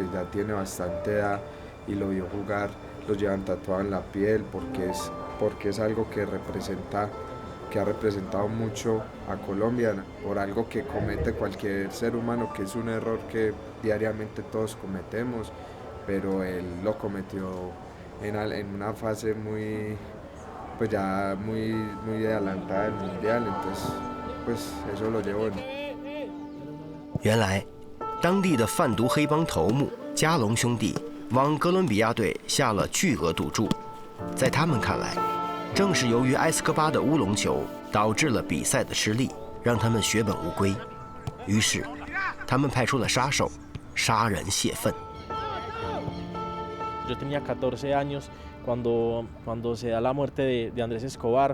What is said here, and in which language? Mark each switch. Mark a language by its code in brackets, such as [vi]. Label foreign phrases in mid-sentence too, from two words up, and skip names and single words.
[es] ya tiene bastante edad y lo vio jugar, lo llevan tatuado en la piel porque es algo que ha representado mucho a Colombia por algo que comete cualquier ser humano, que es un error que diariamente todos cometemos, pero él lo cometió en una fase muy adelantada del mundial, entonces pues eso lo llevó. [zh] 原来，当地的贩毒黑帮头目加隆兄弟往哥伦比亚队下了巨额赌注，在他们看来，正是由于埃斯科巴的乌龙球导致了比赛的失利，让他们血本无归。于是，他们派出了杀手，杀人泄愤。 [es] Yo tenía 14 años cuando se da la muerte de Andrés Escobar.